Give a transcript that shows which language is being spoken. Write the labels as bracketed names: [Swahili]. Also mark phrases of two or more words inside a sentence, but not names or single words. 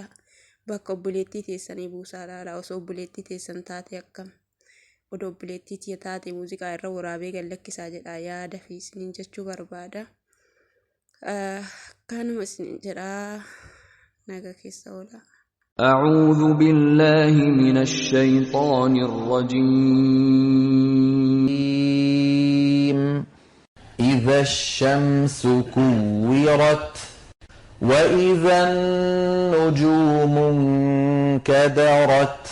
[Oromo] Bakka obboleettii teessanii buusaa laalaa. Osoo obboleettii teessan taate akkam odoo obboleettii taate muuziqaa irra waraabee gallakkisaa jedhaa yaada fi isiniin jechuu barbaada. Kanuma isiniin jedhaa naga keessa oola. [Arabic] أعوذ بالله من الشيطان الرجيم. إذا الشمس كورت وإذا النجوم انكدرت